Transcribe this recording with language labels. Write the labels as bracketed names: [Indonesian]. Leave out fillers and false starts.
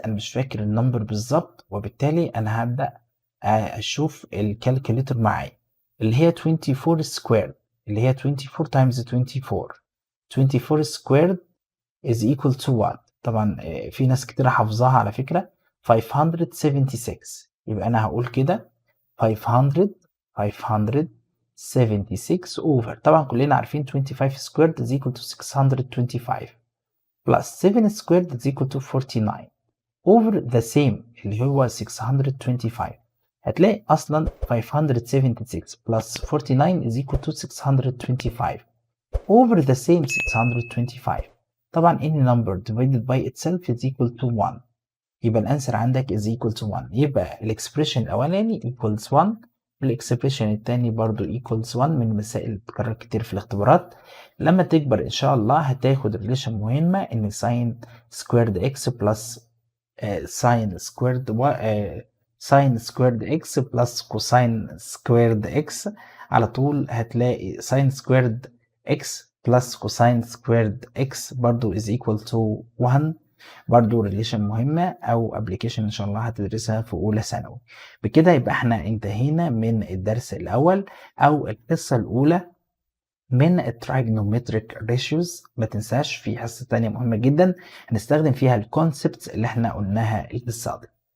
[Arabic] انا مش فاكر النمبر بالظبط وبالتالي انا هبدأ اشوف الكالكوليتر معايا اللي هي 24 squared اللي هي 24 times 24. [English] 24 squared is equal to what؟ [Arabic] طبعا في ناس كتير حافظاها على فكرة 576. يبقى انا هقول كده 576 over طبعا كلنا عارفين 25 squared is equal to 625 plus 7 squared is equal to 49 [English] over the same [Arabic] اللي هو 625. هتلاقي اصلا 576 plus 49 [English] is equal to 625 over the same 625. [Arabic] طبعا [English] any number divided by itself is equal to 1. [Arabic] يبقى الانسر عندك is equal to 1. يبقى الاكسبريشن الاولاني equals 1 والاكسبريشن الثاني برضو equals 1 من المسائل اللي بتتكرر كتير في الاختبارات. لما تكبر ان شاء الله هتاخد ريليشن مهمه ان sin squared x plus sin squared [English] sin squared x plus cosine squared x. [Arabic] على طول هتلاقي [English] sin squared x plus cosine squared x برضو is equal to 1. [Arabic] برضو ريليشن مهمة أو ابلكيشن إن شاء الله هتدرسها في أولى ثانوي. بكده يبقى احنا انتهينا من الدرس الأول أو الحصة الأولى من الترايجنومتريك ريشيوز. ما تنساش في حصة تانية مهمة جدا هنستخدم فيها الكونسبتس اللي احنا قلناها الحصة دي.